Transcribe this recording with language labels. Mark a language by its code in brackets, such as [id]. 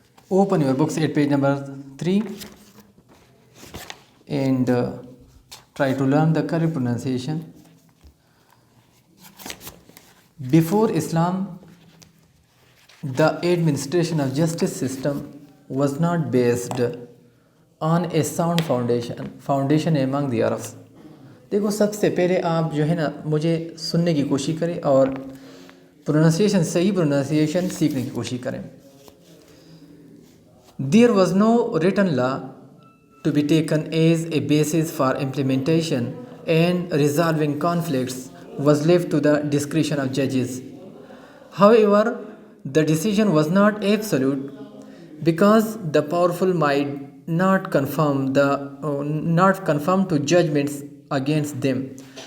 [en] Open your books at page number 3 and try to learn the correct pronunciation. Before Islam, the administration of justice system was not based on a sound foundation among the Arabs. [ur] دیکھو سب سے پہلے آپ جو ہے نا مجھے سننے کی کوشش کریں اور صحیح پروننسیشن سیکھنے کی کوشش کریں. [en] There was no written law to be taken as a basis for implementation, and resolving conflicts was left to the discretion of judges. However, the decision was not absolute because the powerful might not conform to judgments against them.